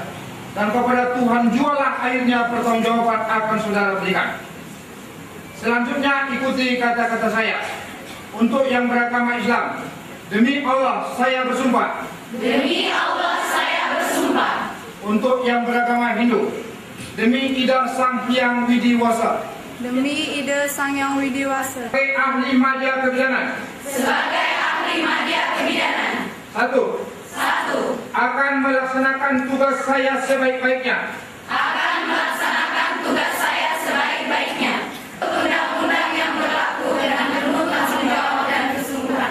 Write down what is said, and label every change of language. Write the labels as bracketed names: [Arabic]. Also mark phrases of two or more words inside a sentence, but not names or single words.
[Indonesian] Dan kepada Tuhan jualah akhirnya pertanggungjawaban akan saudara berikan. Selanjutnya ikuti kata-kata saya. Untuk yang beragama Islam, demi Allah saya bersumpah. Demi Allah saya bersumpah. Untuk yang beragama Hindu, demi Ida Sang Hyang Widiwasa. Demi Ida Sang Hyang Widiwasa. Sebagai ahli media kebidanan. Sebagai ahli media kebidanan. Satu. Akan melaksanakan tugas saya sebaik-baiknya. Akan melaksanakan tugas saya sebaik-baiknya. Undang-undang yang berlaku dengan penuh tanggung jawab dan kesungguhan.